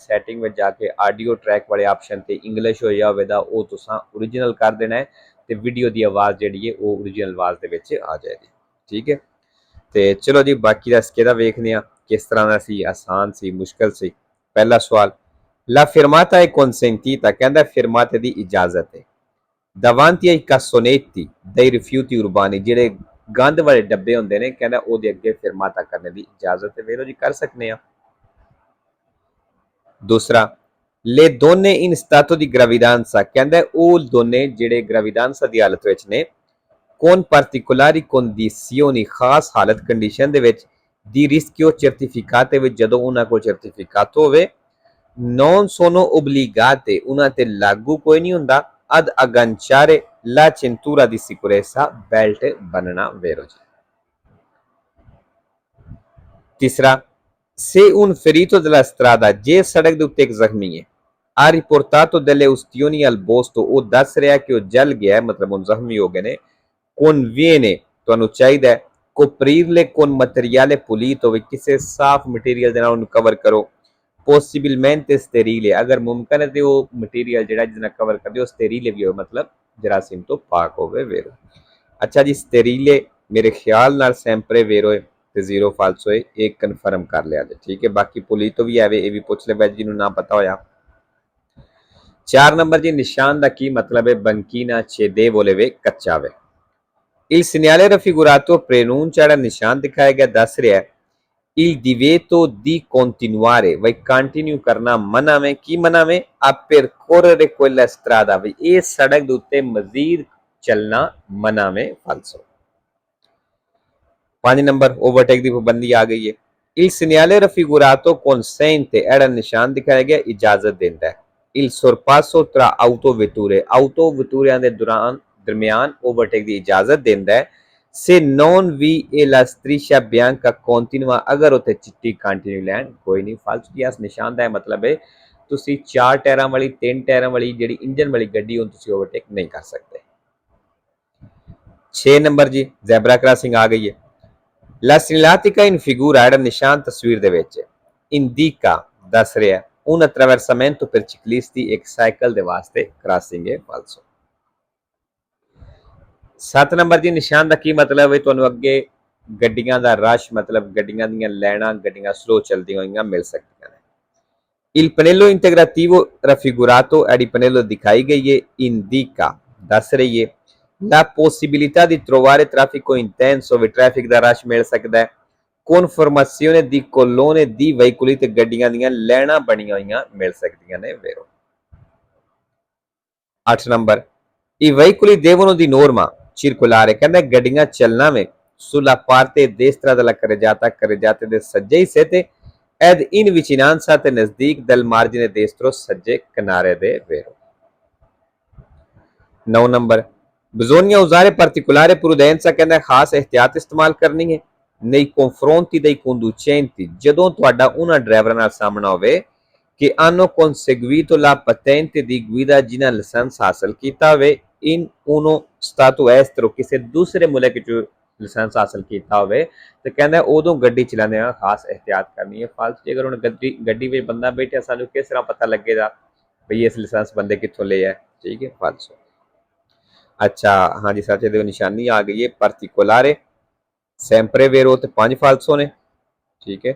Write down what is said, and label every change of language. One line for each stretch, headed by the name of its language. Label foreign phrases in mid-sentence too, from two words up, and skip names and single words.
Punjabi: ਸੈਟਿੰਗ ਵਿੱਚ ਜਾ ਕੇ
English: audio track
Punjabi: ਵਾਲੇ ਆਪਸ਼ਨ ਤੇ ਇੰਗਲਿਸ਼ ਹੋ ਜਾਵੇ ਦਾ ਉਹ ਤੁਸੀਂ ਓਰੀਜਨਲ ਕਰ ਦੇਣਾ ਹੈ ਤੇ ਵੀਡੀਓ ਦੀ ਆਵਾਜ਼ ਜਿਹੜੀ ਹੈ ਉਹ ਓਰੀਜਨਲ ਆਵਾਜ਼ ਦੇ ਵਿੱਚ ਆ ਜਾਏਗੀ। ਠੀਕ ਹੈ, ਤੇ ਚਲੋ ਜੀ ਬਾਕੀ ਦਾ ਸਕੇਦਾ ਵੇਖਦੇ ਆ ਕਿਸ ਤਰ੍ਹਾਂ ਦਾ ਸੀ, ਆਸਾਨ ਸੀ, ਮੁਸ਼ਕਲ ਸੀ। ਪਹਿਲਾ ਸਵਾਲ,
Italian: la fermata è consentita,
Punjabi: ਕਹਿੰਦਾ ਫਿਰਮਾਤੇ ਦੀ ਇਜਾਜ਼ਤ ਹੈ।
Italian: davanti ai cassonetti dei rifiuti urbani,
Punjabi: ਜਿਹੜੇ ਗੰਦ ਵਾਲੇ ਡੱਬੇ ਹੁੰਦੇ ਨੇ, ਕਹਿੰਦਾ ਉਹਦੇ ਅੱਗੇ ਫਿਰਮਾਤਾ ਕਰਨੇ ਦੀ ਇਜਾਜ਼ਤ ਹੈ। ਵੇਖੋ ਜੀ ਕਰ ਸਕਨੇ ਆ। ਦੂਸਰਾ,
Italian: le donne in stato di gravidanza,
Punjabi: ਕਹਿੰਦਾ ਉਹ ਦੋਨੇ ਜਿਹੜੇ ਗ੍ਰੈਵੀਡਾਂਸਾ ਦੀ ਹਾਲਤ ਵਿੱਚ ਨੇ,
Italian: con particolari condizioni,
Punjabi: ਖਾਸ ਹਾਲਤ ਕੰਡੀਸ਼ਨ ਦੇ ਵਿੱਚ,
Italian: di rischio certificate
Punjabi: ਵਿੱਚ, ਜਦੋਂ ਉਹਨਾਂ ਕੋਲ ਸਰਟੀਫਿਕੇਟ ਹੋਵੇ,
Italian: non sono obbligate,
Punjabi: ਉਹਨਾਂ ਤੇ ਲਾਗੂ ਕੋਈ ਨਹੀਂ ਹੁੰਦਾ,
Italian: ad agganciare la cintura di sicurezza, belt ਬੰਨਣਾ। ਵੇਰੋ ਜੀ।
Punjabi: ਤੀਸਰਾ,
Italian: se un ferito della strada,
Punjabi: ਜੇ ਸੜਕ ਦੇ ਉੱਤੇ ਇੱਕ ਜ਼ਖਮੀ ਹੈ,
Italian: ha riportato delle ustioni al posto,
Punjabi: ਉਹ ਦੱਸ ਰਿਹਾ ਕਿ ਉਹ ਜਲ ਗਿਆ ਹੈ, ਮਤਲਬ ਉਹ ਜ਼ਖਮੀ ਹੋ ਗਏ ਨੇ, conviene, ਤੁਹਾਨੂੰ ਚਾਹੀਦਾ ਹੈ,
Italian: coprirle con materiale pulito,
Punjabi: ਵੀ ਕਿਸੇ ਸਾਫ਼ ਮਟੀਰੀਅਲ ਦੇ ਨਾਲ ਉਹਨੂੰ ਕਵਰ ਕਰੋ।
Italian: possibilmente sterile,
Punjabi: ਅਗਰ ਮੁਮਕਨ ਹੈ ਤੇ ਉਹ ਮਟੀਰੀਅਲ ਜਿਹੜਾ ਜਿਹਦੇ ਨਾਲ ਕਵਰ ਕਰਦੇ ਉਹ ਸਟੇਰੀਲੇ ਵੀ ਹੋਵੇ, ਮਤਲਬ ਜਰਾਸੀਮ ਤੋਂ ਪਾਕ ਹੋਵੇ। ਵੇਰੋ। ਅੱਛਾ ਜੀ, ਸਟੇਰੀਲੇ ਮੇਰੇ ਖਿਆਲ ਨਾਲ
Italian: sempre vero
Punjabi: ਹੈ ਤੇ
Italian: zero falso
Punjabi: ਹੈ, ਇਹ ਕਨਫਰਮ ਕਰ ਲਿਆ ਜੀ। ਠੀਕ ਹੈ, ਬਾਕੀ ਪੁਲੀਤੋ ਵੀ ਆਵੇ, ਇਹ ਵੀ ਪੁੱਛ ਲੈ ਜਿਹਨੂੰ ਨਾ ਪਤਾ ਹੋਇਆ। 4 ਨੰਬਰ ਜੀ, ਨਿਸ਼ਾਨ ਦਾ ਕੀ ਮਤਲਬ ਹੈ?
Italian: banchina cedevole
Punjabi: ਵੇ ਕੱਚਾ ਵੇ।
Italian: il segnale raffigurato preannuncia,
Punjabi: ਜਿਹੜਾ ਨਿਸ਼ਾਨ ਦਿਖਾਇਆ ਗਿਆ ਦੱਸ ਰਿਹਾ
Italian: il divieto di continuare,
Punjabi: vai ਕੰਟੀਨਿਊ ਕਰਨਾ ਮਨਾ में, ਕੀ ਮਨਾ में,
Italian: a percorrere quella strada,
Punjabi: ਵੀ ਇਹ ਸੜਕ ਦੇ ਉੱਤੇ ਮਜ਼ੀਦ ਚੱਲਣਾ ਮਨਾ में, ਫਾਲਸੋ। 5 ਨੰਬਰ, ਓਵਰਟੇਕ ਦੀ ਪਾਬੰਦੀ ਆ ਗਈ ਹੈ।
Italian: il segnale raffigurato consente,
Punjabi: ਜਿਹੜਾ ਨਿਸ਼ਾਨ ਦਿਖਾਇਆ ਗਿਆ ਇਜਾਜ਼ਤ ਦਿੰਦਾ ਹੈ।
Italian: il sorpasso tra autovetture,
Punjabi: ਆਟੋ ਵਟੂਰਿਆਂ ਦੇ ਦਰਮਿਆਨ ਓਵਰਟੇਕ ਦੀ ਇਜਾਜ਼ਤ ਦਿੰਦਾ ਹੈ।
Italian: se non vi è la striscia bianca continua,
Punjabi: ਅਗਰ ਉੱਥੇ ਚਿੱਟੀ
English: continue line
Punjabi: ਕੋਈ ਨਹੀਂ, ਫਾਲਤੂ ਦੀ ਇਸ ਨਿਸ਼ਾਨ ਦਾ ਮਤਲਬ ਹੈ ਤੁਸੀਂ 4 ਟਾਇਰਾਂ ਵਾਲੀ 3 ਟਾਇਰਾਂ ਵਾਲੀ ਜਿਹੜੀ ਇੰਜਨ ਵਾਲੀ ਗੱਡੀ ਉਹਨੂੰ ਤੁਸੀਂ ਓਵਰਟੇਕ ਨਹੀਂ ਕਰ ਸਕਦੇ। 6 ਨੰਬਰ ਜੀ,
English: zebra crossing
Punjabi: ਆ ਗਈ ਹੈ।
Italian: la segnaletica in figura,
Punjabi: ਜਿਹੜਾ ਨਿਸ਼ਾਨ ਤਸਵੀਰ ਦੇ ਵਿੱਚ indica ਦੱਸ ਰਿਹਾ
Italian: un attraversamento per ciclisti,
Punjabi: ਇੱਕ ਸਾਈਕਲ ਦੇ ਵਾਸਤੇ ਕ੍ਰਾਸਿੰਗ ਹੈ, ਫਾਲਸੋ। 7 ਨੰਬਰ ਜੀ, ਨਿਸ਼ਾਨ ਦਾ ਕੀ ਮਤਲਬ ਹੈ? ਤੁਹਾਨੂੰ ਅੱਗੇ ਗੱਡੀਆਂ ਦਾ ਰਸ਼, ਮਤਲਬ ਗੱਡੀਆਂ ਦੀਆਂ ਲਾਈਨਾਂ, ਗੱਡੀਆਂ ਸਲੋ ਚੱਲਦੀਆਂ ਹੋਈਆਂ ਮਿਲ ਸਕਦੀਆਂ ਨੇ।
Italian: il pannello integrativo raffigurato,
Punjabi: ਜਿਹੜੀ ਪਨੇਲੋ ਦਿਖਾਈ ਗਈ ਹੈ, indica ਦੱਸ ਰਹੀ ਹੈ
Italian: la possibilità di trovare traffico intenso,
Punjabi: ਵੀ ਟ੍ਰੈਫਿਕ ਦਾ ਰਸ਼ ਮਿਲ ਸਕਦਾ ਹੈ।
Italian: conformazione di colonne di veicoli,
Punjabi: ਤੇ ਗੱਡੀਆਂ ਦੀਆਂ ਲਾਈਨਾਂ ਬਣੀਆਂ ਹੋਈਆਂ ਮਿਲ ਸਕਦੀਆਂ ਨੇ। ਵੇਰੋ। 8 ਨੰਬਰ,
Italian: i veicoli devono di norma circolare,
Punjabi: ਕਹਿੰਦਾ ਗੱਡੀਆਂ ਚੱਲਣਾ ਵੇ
Italian: sulla parte destra della carreggiata
Punjabi: ਦੇ ਸੱਜੇ ਹਿੱਸੇ ਤੇ,
Italian: ed in vicinanza,
Punjabi: ਤੇ ਨਜ਼ਦੀਕ
Italian: del margine destro,
Punjabi: ਸੱਜੇ ਕਿਨਾਰੇ ਦੇ। ਵੇਰੋ। 9 ਨੰਬਰ,
Italian: bisogna usare particolare prudenza,
Punjabi: ਕਹਿੰਦਾ ਖਾਸ ਇhtiyat ਇਸਤੇਮਾਲ ਕਰਨੀ ਹੈ
Italian: nei confronti dei conducenti,
Punjabi: ਜਦੋਂ ਤੁਹਾਡਾ ਉਹਨਾਂ ਡਰਾਈਵਰਾਂ ਨਾਲ ਸਾਹਮਣਾ ਹੋਵੇ
Italian: che hanno conseguito la patente di guida,
Punjabi: ਜਿਨ੍ਹਾਂ ਲਾਇਸੈਂਸ ਹਾਸਲ ਕੀਤਾ ਹੋਵੇ
Italian: in uno stato estero,
Punjabi: ਕਿਸੇ ਦੂਸਰੇ ਮੁਲਕ ਚ ਲਾਇਸੈਂਸ ਹਾਸਲ ਕੀਤਾ ਹੋਵੇ, ਤੇ ਕਹਿੰਦਾ ਉਦੋਂ ਗੱਡੀ ਚਲਾਉਂਦੇ ਆ ਖਾਸ ਇhtiyat ਕਰਨੀ ਹੈ। ਫਾਲਤੂ ਅਗਰ ਹੁਣ ਗੱਡੀ ਵਿੱਚ ਬੰਦਾ ਬੈਠਿਆ ਸਾਨੂੰ ਕਿਸ ਤਰ੍ਹਾਂ ਪਤਾ ਲੱਗੇਗਾ? ਬਈ ਇਸ ਲਾਇਸੈਂਸ ਬੰਦੇ ਕਿੱਥੋਂ ਲਿਆ, ਠੀਕ ਹੈ, ਫਾਲਸੋ। ਅੱਛਾ ਹਾਂਜੀ ਸੱਚ, ਇਹਦੇ ਨਿਸ਼ਾਨੀ ਆ ਗਈ ਹੈ ਪਾਰਟਿਕੁਲਾਰੇ,
Italian: sempre vero
Punjabi: ਤੇ 5 ਫਾਲਸੋ ਨੇ, ਠੀਕ ਹੈ।